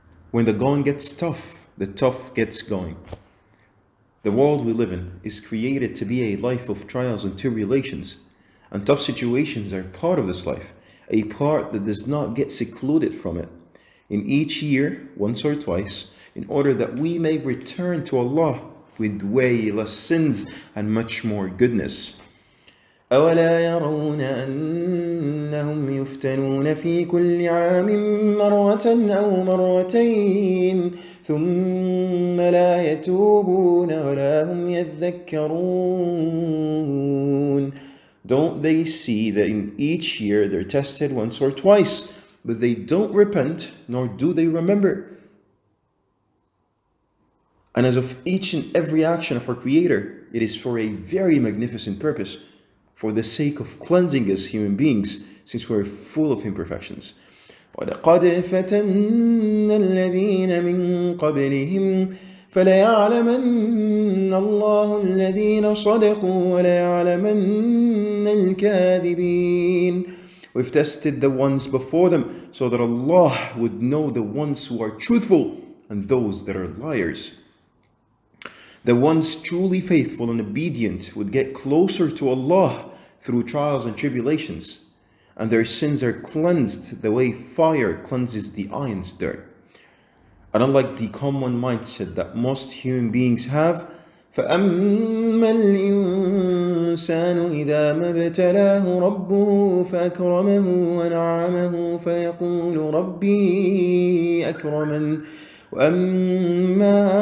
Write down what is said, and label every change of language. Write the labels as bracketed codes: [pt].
[en] When the going gets tough, the tough gets going. The world we live in is created to be a life of trials and tribulations, and tough situations are part of this life, a part that does not get secluded from it. In each year, once or twice, in order that we may return to Allah with way less sins and much more goodness. [ar] أولا يرون أنهم يفتنون في كل عام مرة أو مرتين ثم لا يتوبون ولا هم يذكرون. [en] Don't they see that in each year they're tested once or twice, but they don't repent, nor do they remember? And as of each and every action of our Creator, it is for a very magnificent purpose, for the sake of cleansing us human beings, since we're full of imperfections. [ar] وَلَقَدْ فَتَنَّا الَّذِينَ مِن قَبْلِهِمْ فَلَيَعْلَمَنَّ اللَّهُ الَّذِينَ صَدَقُوا وَلَيَعْلَمَنَّ الْكَاذِبِينَ. [en] We've tested the ones before them, so that Allah would know the ones who are truthful and those that are liars. The ones truly faithful and obedient would get closer to Allah through trials and tribulations, and their sins are cleansed the way fire cleanses the iron's dirt. And unlike the common mindset that most human beings have, [ar] فَأَمَّا الْإِنسَانُ إِذَا مَا ابْتَلَاهُ رَبُّهُ فَأَكْرَمَهُ وَنَعَّمَهُ فَيَقُولُ رَبِّي أَكْرَمَنِ وَأَمَّا